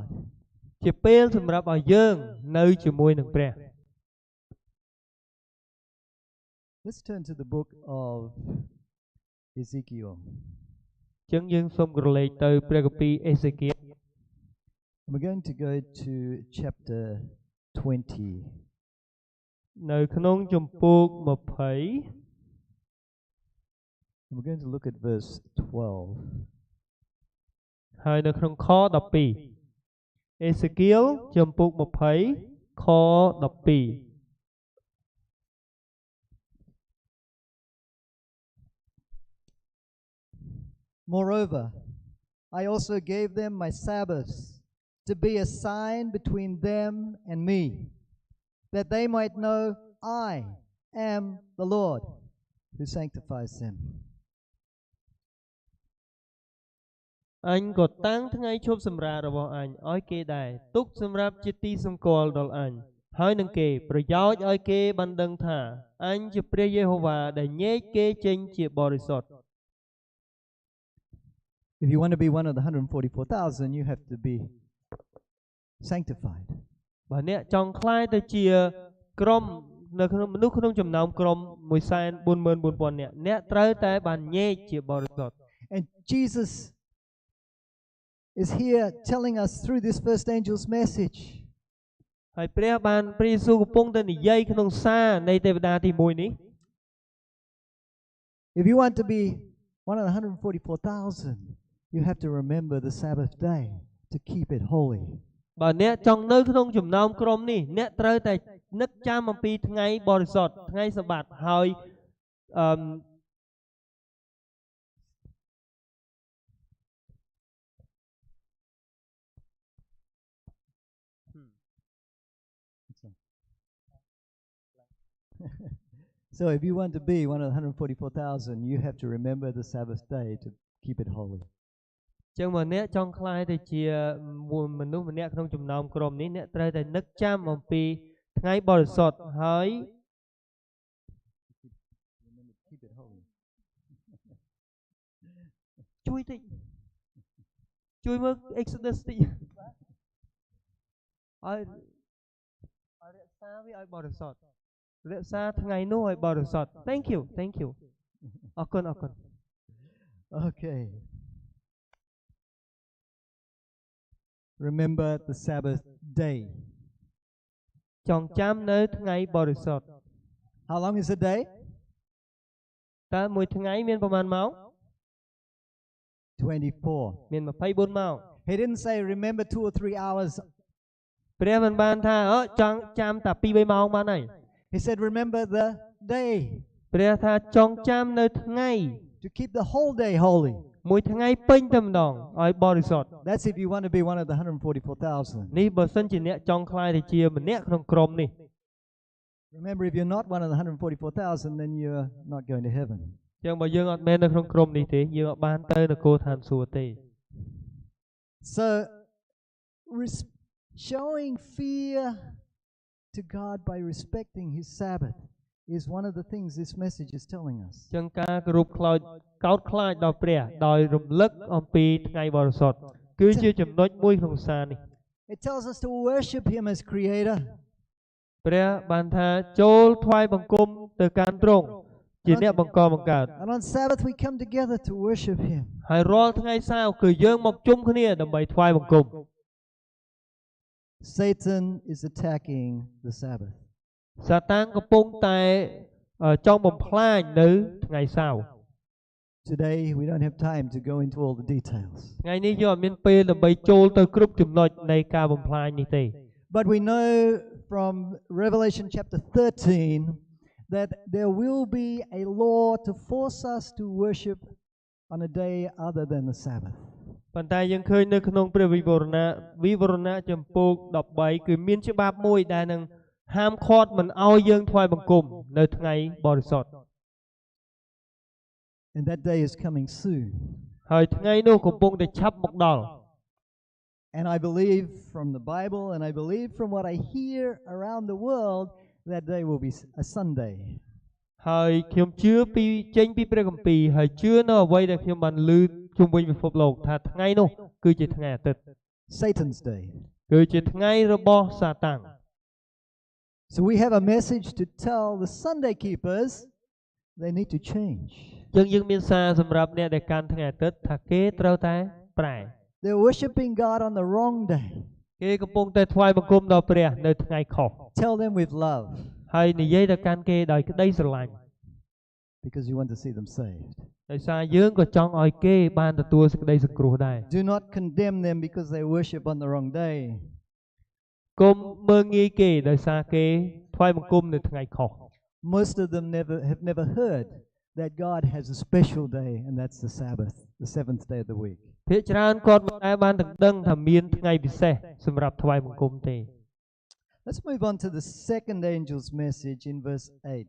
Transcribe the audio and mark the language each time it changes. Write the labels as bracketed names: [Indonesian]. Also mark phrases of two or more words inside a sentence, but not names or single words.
[Khmer] ជាពេលសម្រាប់ឲ្យយើងនៅជាមួយនឹងព្រះ [English] Let's turn to the book of Ezekiel. [Khmer] ចឹងយើងសូមក្រឡេកទៅព្រះគម្ពីរអេសេគៀល [English] We're going to go to chapter 20. [Khmer] នៅក្នុងជំពូក20 [English] We're going to look at verse 12. [Khmer] ហើយនៅក្នុងខ12អេសេគៀលជំពូក20ខ12 [English] Moreover, I also gave them my Sabbaths to be a sign between them and me, that they might know I am the Lord who sanctifies them. [Khmer] អញក៏តាំងថ្ងៃឈប់សម្រាករបស់អញឲ្យគេដែរទុកសម្រាប់ជាទីសម្គាល់ដល់អញហើយនឹងគេប្រយោជន៍ឲ្យគេបានដឹងថាអញជាព្រះយេហូវ៉ាដែលញែកគេចេញជាបរិសុទ្ធ [English] If you want to be one of the 144,000, you have to be sanctified. [Khmer] បើអ្នកចង់ក្លាយទៅជាក្រុមនៅក្នុងមនុស្សក្នុងចំណោមក្រុម 144,000 អ្នកត្រូវតែបានញែកជាបរិសុទ្ធ [English] And Jesus is here telling us through this first angel's message. [Khmer] ហើយព្រះបានព្រះយេស៊ូវកំពុងតែនិយាយក្នុងសារនៃទេវតាទី1នេះ [English] If you want to be one of the 144,000, you have to remember the Sabbath day to keep it holy. [Khmer] បើអ្នកចង់នៅក្នុងចំណោមក្រុមនេះអ្នកត្រូវតែនឹកចាំអំពីថ្ងៃបរិសុទ្ធថ្ងៃសបាតហើយ [English] So if you want to be one of the 144,000, you have to remember the Sabbath day to keep it holy. [Khmer] ចឹងបើអ្នកចង់ក្លាយទៅជាមនុស្សម្នាក់ក្នុងចំណោមក្រុមនេះអ្នកត្រូវតែនឹកចាំអំពីថ្ងៃបរិសុទ្ធហើយ [English] Keep it holy. [Khmer] ជួយតិចជួយមើល Exodus តិចឲ្យរក្សាវាឲ្យបរិសុទ្ធរក្សាថ្ងៃនោះឲ្យបរិសុទ្ធ [English] Thank you [Khmer] អរគុណ [English] Okay. Remember the Sabbath day. [Khmer] ចងចាំនៅថ្ងៃបរិសុទ្ធ [English] How long is a day? [Khmer] តើមួយថ្ងៃមានប្រមាណម៉ោង 24. មាន24ម៉ោង [English] He didn't say remember 2 or 3 hours. [Khmer] ព្រះមិនបានថាចង់ចាំតែ 2-3 ម៉ោងបានហើយ [English] He said remember the day. [Khmer] ព្រះថាចងចាំនៅថ្ងៃ [English] To keep the whole day holy. [Khmer] មួយថ្ងៃពេញតែម្ដងឲ្យបរិសុទ្ធ [English] That's if you want to be one of the 144,000. [Khmer] នេះបើសិនជាអ្នកចង់ក្លាយទៅជាម្នាក់ក្នុងក្រុមនេះ [English] Remember, if you're not one of the 144,000, then you're not going to heaven. [Khmer] ចឹងបើយើងអត់មែននៅក្នុងក្រុមនេះទេយើងអត់បានទៅនគរឋានសួគ៌ទេ [English] So showing fear to God by respecting His Sabbath is one of the things this message is telling us. [Khmer] ចឹងការគោរពខ្លាចដល់ព្រះដោយរំលឹកអំពីថ្ងៃបរិសុទ្ធគឺជាចំណុចមួយក្នុងសារនេះ [English] It tells us to worship Him as Creator. [Khmer] ព្រះបានថាចូលថ្វាយបង្គំទៅកាន់ទ្រង់ជាអ្នកបង្កបង្កើត [English] And on Sabbath we come together to worship Him. [Khmer] ហើយរាល់ថ្ងៃសៅរ៍គឺយើងមកជុំគ្នាដើម្បីថ្វាយបង្គំ [English] Satan is attacking the Sabbath. [Khmer] សាតាំងកំពុងតែចង់បំផ្លាញនៅថ្ងៃសៅរ៍ [English] Today we don't have time to go into all the details. [Khmer] ថ្ងៃនេះយើងអត់មានពេលដើម្បីចូលទៅគ្រប់ចំណុចនៃការបំផ្លាញនេះទេ [English] But we know from Revelation chapter 13 that there will be a law to force us to worship on a day other than the Sabbath. [Khmer] ប៉ុន្តែយើងឃើញនៅក្នុងព្រះវិវរណៈចំពោះ13គឺមានច្បាប់មួយដែលនឹងហាមឃាត់មិនឲ្យយើងថ្វាយបង្គំនៅថ្ងៃបរិសុទ្ធ [English] And that day is coming soon. [Khmer] ហើយថ្ងៃនោះកំពុងតែឆាប់មកដល់ [English] And I believe from the Bible and I believe from what I hear around the world that day will be a Sunday. [Khmer] ហើយខ្ញុំជឿពីចេញពីព្រះគម្ពីរហើយជឿនៅអ្វីដែលខ្ញុំបានឮជុំវិញពិភពលោកថាថ្ងៃនោះគឺជាថ្ងៃអាទិត្យ [English] Satan's day. [Khmer] គឺជាថ្ងៃរបស់សាតាំង [English] So we have a message to tell the Sunday keepers they need to change. [Khmer] យើងមានសារសម្រាប់អ្នកដែលកាន់ថ្ងៃអាទិត្យថាគេត្រូវតែប្រែ [English] They're worshiping God on the wrong day. [Khmer] គេកំពុងតែថ្វាយបង្គំដល់ព្រះនៅថ្ងៃខុស [English] Tell them with love. [Khmer] ហើយនិយាយទៅកាន់គេដោយក្តីស្រឡាញ់ [English] Because you want to see them saved. [Khmer] ដោយសារយើងក៏ចង់ឲ្យគេបានទទួលសេចក្តីសង្គ្រោះដែរ [English] Do not condemn them because they worship on the wrong day. [Khmer] កុំមើលងាយគេដោយសារគេថ្វាយបង្គំនៅថ្ងៃខុស [English] Most of them have never heard that God has a special day, and that's the Sabbath, the seventh day of the week. [Khmer] ភាគច្រើនគាត់មិនដែលបានដឹងថាមានថ្ងៃពិសេសសម្រាប់ថ្វាយបង្គំទេ [English] Let's move on to the second angel's message in verse 8.